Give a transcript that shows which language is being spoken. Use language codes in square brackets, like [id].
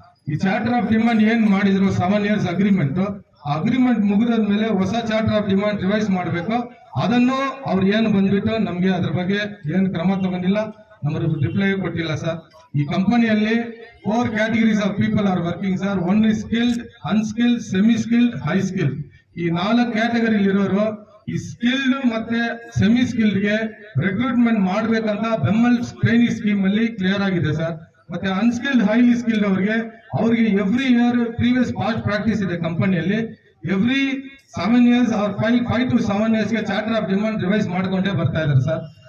[kn] ಈ charter of demand ಏನ್ ಮಾಡಿದ್ರು 7 years ಅಗ್ರಿಮೆಂಟ್, ಅಗ್ರಿಮೆಂಟ್ ಮುಗಿದ್ಮೇಲೆ ಹೊಸ ಚಾರ್ಟರ್ ಆಫ್ ಡಿಮಾಂಡ್ ರಿವೈಸ್ ಮಾಡಬೇಕು. ಅದನ್ನು ಅವ್ರು ಏನು ಬಂದ್ಬಿಟ್ಟು ನಮ್ಗೆ ಅದ್ರ ಬಗ್ಗೆ ಏನು ಕ್ರಮ ತಗೊಂಡಿಲ್ಲ, ನಮಗೆ ರಿಪ್ಲೈ ಕೊಟ್ಟಿಲ್ಲ ಸರ್. [en] ಈ ಕಂಪನಿಯಲ್ಲಿ 4 categories of people are working sir. 1 is skilled, unskilled, semi skilled, high skilled. [kn] ಈ 4 ಕ್ಯಾಟಗರಿ ಇರೋರು ಈ ಸ್ಕಿಲ್ಡ್ ಮತ್ತೆ ಸೆಮಿ ಸ್ಕಿಲ್ಡ್ ಗೆ ರಿಕ್ರೂಟ್ಮೆಂಟ್ ಮಾಡ್ಬೇಕಂತ ಬೆಂಬಲ್ ಟ್ರೈನಿಂಗ್ ಸ್ಕೀಮ್ ಅಲ್ಲಿ ಕ್ಲಿಯರ್ ಆಗಿದೆ ಸರ್. ಮತ್ತೆ ಅನ್ಸ್ಕಿಲ್ಡ್ ಹೈಲಿ ಸ್ಕಿಲ್ಡ್ ಅವ್ರಿಗೆ every year previous past practice ಇದೆ ಕಂಪನಿಯಲ್ಲಿ. Every 7 years R 5 to 7 years ಗೆ ಚಾರ್ಟರ್ ಆಫ್ ಡಿಮಾಂಡ್ ರಿವೈಸ್ ಮಾಡ್ಕೊಂಡೇ ಬರ್ತಾ ಇದಾರೆ ಸರ್.